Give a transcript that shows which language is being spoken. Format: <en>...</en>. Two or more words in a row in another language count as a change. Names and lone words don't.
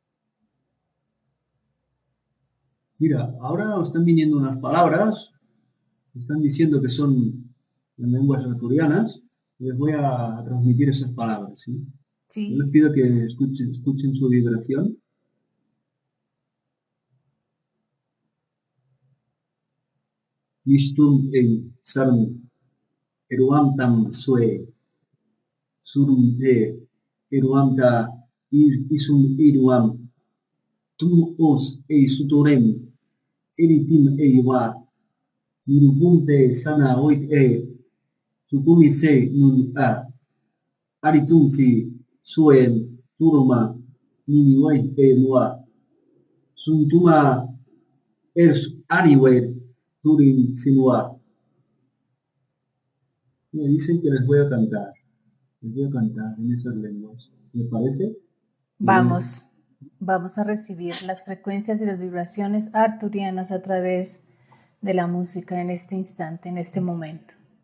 <es>Mira, ahora están viniendo unas palabras, están diciendo que son en lenguas arturianas, y les voy a transmitir esas palabras, ¿sí? Yo les Sí. pido que escuchen su vibración. Yishtum en sarm eruam tam sue surum te eruam ta isum eruam tum os e sutorem eritim eiwa nirubunte sana oit sukumi se nun a aritumti suen turuma niniwait nua suntuma ers aniwet turin sinua. Me dicen que les voy a cantar en esas lenguas. ¿Me parece? Vamos, vamos a recibir las frecuencias y las vibraciones arturianas a través de la música en este instante, en este momento.</es>